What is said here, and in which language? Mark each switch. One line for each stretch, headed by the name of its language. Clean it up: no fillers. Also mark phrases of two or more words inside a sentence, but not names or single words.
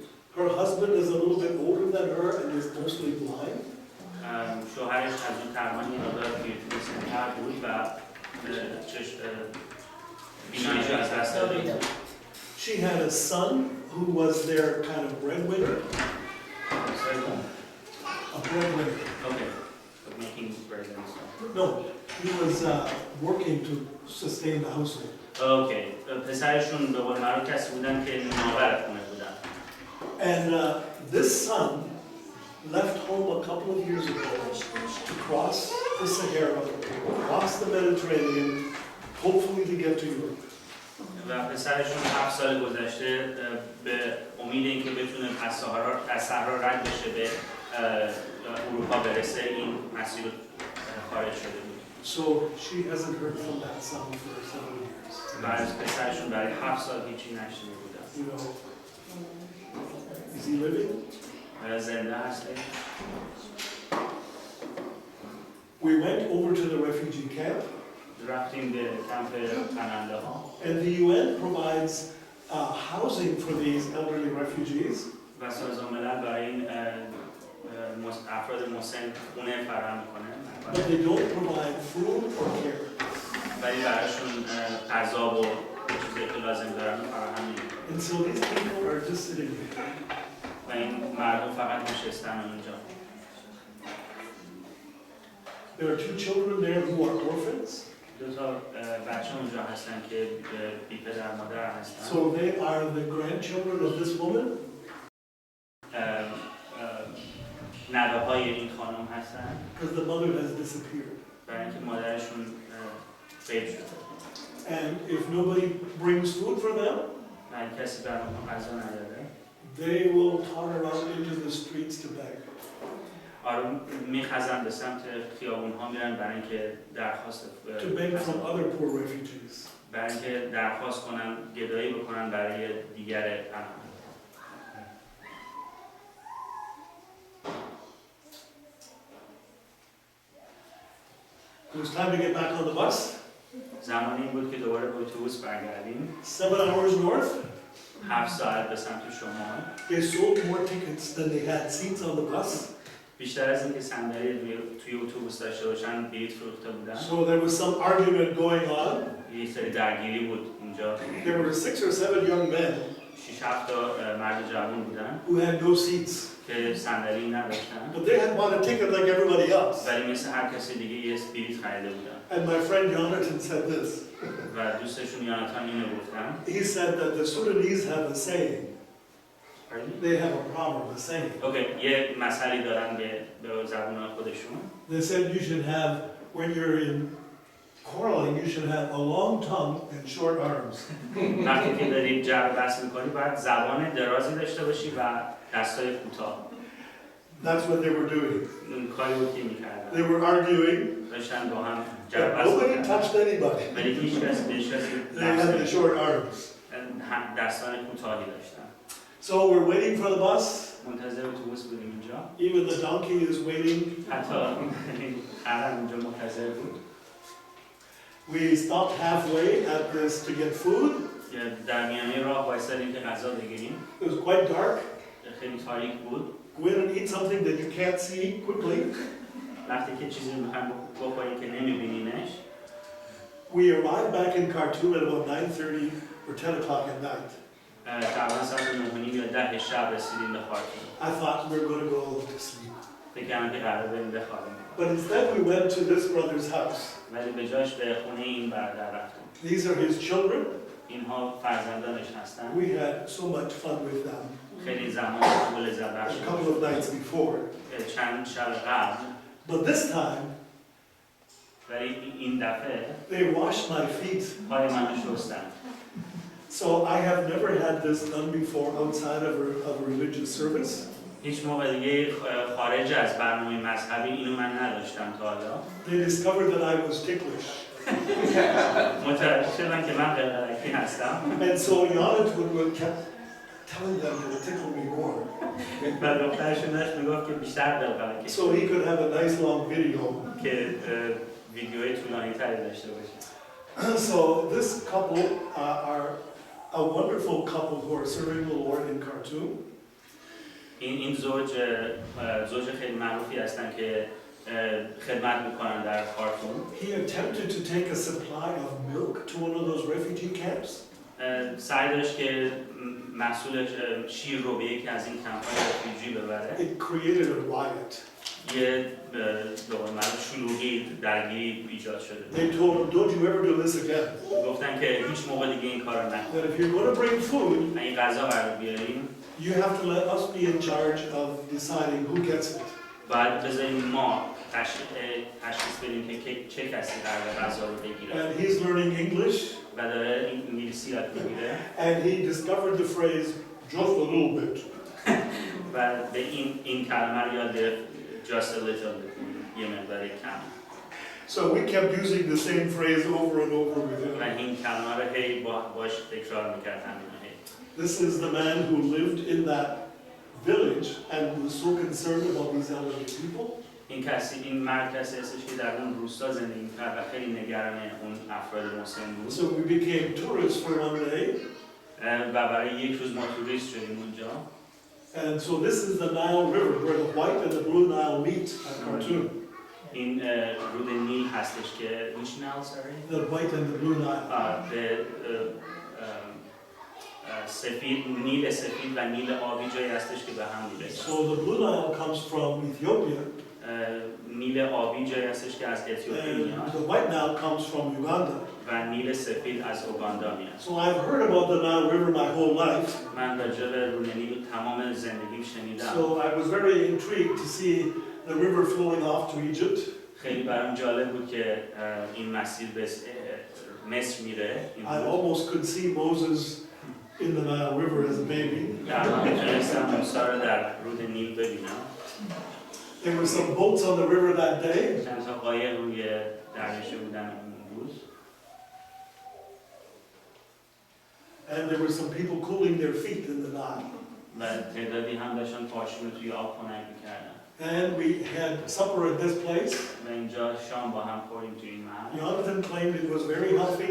English: Her husband is a little bit older than her and is mostly blind.
Persian: شوهرش از اون تقریباً یه مقدار پیرتر بود و بیناییش از دست داده بود.
English: She had a son who was their kind of breadwinner. A breadwinner. Okay. Making bread and stuff. No, he was working to sustain the household. Okay.
Persian: پسرشون به قول معروف کسی بودن که نوآور خونه بودن.
English: And this son left home a couple of years ago to cross the Sahara, cross the Mediterranean, hopefully to get to Europe.
Persian: و پسرشون 7 سال گذشته به امید اینکه بتونه از صحرا رد بشه به اروپا برسه این مسیر خارج شده بود.
English: So she hasn't heard from that son for several years.
Persian: و از پسرشون برای 7 سال هیچی نشنیده بودن.
English: You know, is he living?
Persian: زنده هسته.
English: We went over to the refugee camp.
Persian: رفتیم به کمپ پناهنده‌ها.
English: And the UN provides housing for these elderly refugees.
Persian: و سازمان ملل برای این افراد مسن خونه فراهم می‌کنه.
English: But they don't provide food or care.
Persian: ولی براشون غذا و چیزی که لازم دارن فراهم نمی‌کنه.
English: And so these people are just sitting there.
Persian: و این مردم فقط نشستن اونجا.
English: There are two children there who are orphans.
Persian: دو تا بچه اونجا هستن که بی پدر مادر هستن.
English: So they are the grandchildren of this woman.
Persian: نوه های این خانم هستن.
English: Because the mother has disappeared.
Persian: برای اینکه مادرشون غیب شده.
English: And if nobody brings food for them,
Persian: و کسی برای اونها غذا نداره.
English: they will totter out into the streets to beg.
Persian: آروم میخزن به سمت خیابون ها میرن برای اینکه درخواست
English: To beg from other poor refugees.
Persian: برای اینکه درخواست کنن گدایی بکنن برای دیگر پناهندگان.
English: It was time to get back on the bus.
Persian: زمانی این بود که دوباره به اتوبوس برگردیم.
English: 7 hours north.
Persian: 7 ساعت به سمت شمال.
English: They sold more tickets than they had seats on the bus.
Persian: بیشتر از اینکه صندلی توی اتوبوس داشته باشن بلیط فروخته بودن.
English: So there was some argument going on.
Persian: یه سری درگیری بود اونجا.
English: There were 6 or 7 young men
Persian: 6-7 تا مرد جوان بودن
English: who had no seats.
Persian: که صندلی نداشتن.
English: But they had bought a ticket like everybody else.
Persian: ولی مثل هر کسی دیگه یه بلیط خریده بودن.
English: And my friend Jonathan said this.
Persian: و دوستشون یوناتان اینو گفتن.
English: He said that the Sudanese have a saying. They have a proverb, a saying.
Persian: اوکی، یه مسئله دارن به زبان خودشون.
English: They said you should have, when you're in quarreling, you should have a long tongue and short arms.
Persian: وقتی که داری جر بحث میکنی باید زبان درازی داشته باشی و دستای کوتاه.
English: That's what they were doing.
Persian: اون کاری بود که میکردن.
English: They were arguing.
Persian: داشتن با هم جر
English: But
Persian: بحث
English: nobody
Persian: میکردن.
English: touched anybody.
Persian: ولی هیچ کسی
English: They had the short arms.
Persian: دستان کوتاهی داشتن.
English: So we're waiting for the bus.
Persian: منتظر اتوبوس بودیم اینجا.
English: Even the donkey is waiting.
Persian: حتی خرم اونجا منتظر بود.
English: We stopped halfway at this to get food.
Persian: در میانه راه وایسادیم که غذا بگیریم.
English: It was quite dark.
Persian: خیلی تاریک بود.
English: Go in and eat something that you can't see quickly.
Persian: وقتی که چیزی رو میخوایم بخوریم که نمیبینینش.
English: We arrived back in Khartoum at about 9:30 or 10 o'clock at night.
Persian: تقریبا ساعت 9:30 یا 10 شب رسیدیم به خارتوم.
English: I thought we were going to go to sleep.
Persian: فکر کردم که قرار بریم بخوابیم.
English: But instead we went to this brother's house.
Persian: ولی به جاش به خونه این برادر رفتیم.
English: These are his children.
Persian: اینها فرزندانش هستن.
English: We had so much fun with them.
Persian: خیلی زمان خوب لذت بخش
English: A couple of nights before.
Persian: چند شب قبل.
English: But this time
Persian: ولی این دفعه
English: they washed my feet.
Persian: پای منو شستن.
English: So I have never had this done before outside of a religious service.
Persian: هیچ موقع دیگه خارج از برنامه مذهبی اینو من نداشتم تا حالا.
English: They discovered that I was ticklish.
Persian: متوجه شدن که من قلقلکی هستم.
English: And so Jonathan kept telling them to tickle me more.
Persian: و دخترشون داشت میگفت که بیشتر قلقلکی.
English: So he could have a nice long video.
Persian: که ویدیوی طولانی تری داشته باشه.
English: So this couple are a wonderful couple who are serving the Lord in Khartoum.
Persian: این زوج خیلی معروفی هستن که خدمت میکنن در خارتوم.
English: He attempted to take a supply of milk to one of those refugee camps.
Persian: سعی داشت که محصول شیر رو به یکی از این کمپ‌های رفیجی ببره.
English: It created a riot.
Persian: یه به قول معروف شلوغی درگیری ایجاد شده.
English: They told him, "Don't you ever do this again."
Persian: گفتن که هیچ موقع دیگه این کارو نکن.
English: That if you're going to bring food,
Persian: این غذا برای بیاریم
English: you have to let us be in charge of deciding who gets it.
Persian: باید بذاریم ما تشخیص بدیم که چه کسی قراره غذا رو بگیره.
English: And he's learning English.
Persian: و داره انگلیسی یاد میگیره.
English: And he discovered the phrase, "Just a little bit."
Persian: و به این کلمه رو یاد گرفت
English: just a little bit،
Persian: یه مقدار کم.
English: So we kept using the same phrase over and over with
Persian: و
English: him.
Persian: این کلمه رو هی باش تکرار میکرد همین هی.
English: This is the man who lived in that village and was so concerned about these elderly people.
Persian: این مرد کسی هستش که در اون روستا زندگی می‌کرد و خیلی نگران اون افراد مسن بود.
English: So we became tourists for one day.
Persian: و برای یک روز ما توریست شدیم اونجا.
English: And so this is the Nile River where the white and the blue Nile meet at Khartoum.
Persian: این رود نیل هستش که
English: which Nile sorry? The white and the blue Nile.
Persian: The سفید، نیل سفید و نیل آبی جایی هستش که به هم میرسه.
English: So the Blue Nile comes from Ethiopia.
Persian: نیل آبی جایی هستش که از اتیوپی
English: And
Persian: میاد
English: the White Nile comes from Uganda.
Persian: و نیل سفید از اوگاندا میاد.
English: So I've heard about the Nile River my whole life.
Persian: من راجع به رود نیل تمام زندگیم شنیدم.
English: So I was very intrigued to see the river flowing off to Egypt.
Persian: خیلی برام جالب بود که این مسیر به مصر میره.
English: I almost could see Moses in the Nile River as a baby.
Persian: در واقع میتونستم موسی رو در رود نیل ببینم.
English: There were some boats on the river that day.
Persian: چند تا قایق روی دریاچه بودن اون روز.
English: And there were some people cooling their feet in the Nile.
Persian: و تعدادی هم داشتن پاشون رو توی آب خنک میکردن.
English: And we had supper at this place.
Persian: و اینجا شام با هم خوردیم توی این محل.
English: Jonathan claimed it was very healthy.